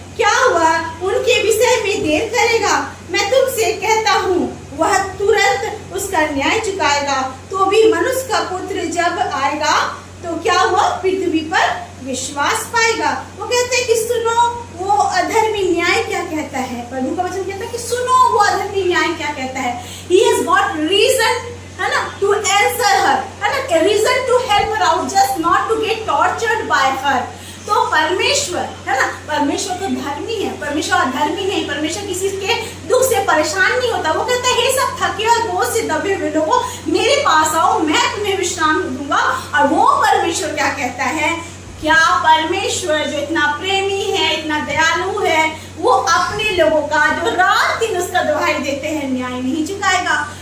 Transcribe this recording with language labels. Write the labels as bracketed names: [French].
[Hindi] क्या हुआ उनके विषय में देर करेगा? मैं तुमसे कहता हूँ वह तुरंत उसका न्याय चुकाएगा। तो भी मनुष्य का पुत्र जब आएगा तो क्या हुआ, पृथ्वी पर विश्वास पाएगा। वो कहते हैं कि सुनो वो अधर्मी न्याय क्या कहता है। प्रभु का वचन कहता है कि सुनो वो अधर्मी न्याय क्या कहता है। [English] He has got reason, [Hindi] है ना, [English] to answer her, है ना, a reason to help her out, just not to get tortured by her। [Hindi] तो परमेश्वर, है ना, परमेश्वर तो धर्मी है, परमेश्वर अधर्मी नहीं। परमेश्वर किसी के दुख से परेशान नहीं होता। वो कहता है, हे सब थके और बोझ से दबे हुए लोगों, मेरे पास आओ, मैं तुम्हें विश्राम दूंगा। और वो परमेश्वर क्या कहता है, क्या परमेश्वर जो इतना प्रेमी है, इतना दयालु है, वो अपने लोगों का जो रात दिन उसका दुहाई देते हैं न्याय नहीं चुकाएगा?